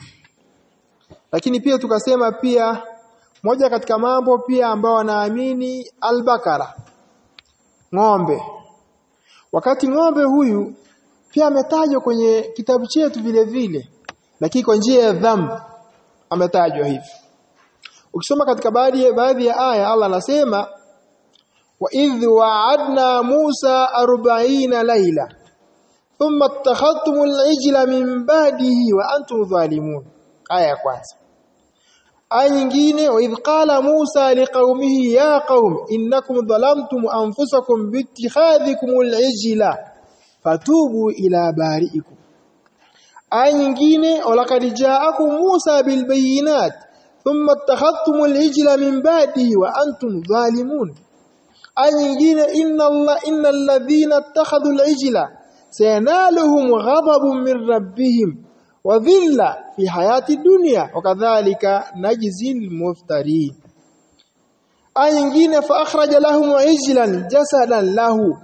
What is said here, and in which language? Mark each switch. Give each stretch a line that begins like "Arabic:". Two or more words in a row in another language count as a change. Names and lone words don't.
Swahili: Lakini pia tukasema pia moja katika mambo pia ambao wanaamini al-Bakara, ng'ombe. Wakati ng'ombe huyu pia ametajwa kwenye kitabu chetu vile vile, lakini kwa njia ya dhambi ametajwa hivi. Ukisoma katika baadhi ya aya Allah anasema
Arabic: وإذ واعدنا موسى 40 ليلة ثم اتخذتم العجل من بعده وأنتم ظالمون.
Swahili: Aya ya kwanza. Aya nyingine
Arabic: وإذ قال موسى لقومه يا قوم إنكم ظلمتم أنفسكم باتخاذكم العجل فتوبوا إلى بارئكم.
Swahili: Aya nyingine
Arabic: ولقد جاءكم موسى بالبينات ثم اتخذتم العجل من بعده وأنتم ظالمون.
Swahili: Aya nyingine
Arabic: إن الذين اتخذوا العجل سينالهم غضب من ربهم وذلة في الحياة الدنيا وكذلك نجزي المفترين.
Swahili: Aya nyingine
Arabic: فأخرج لهم عجلا جسدا له.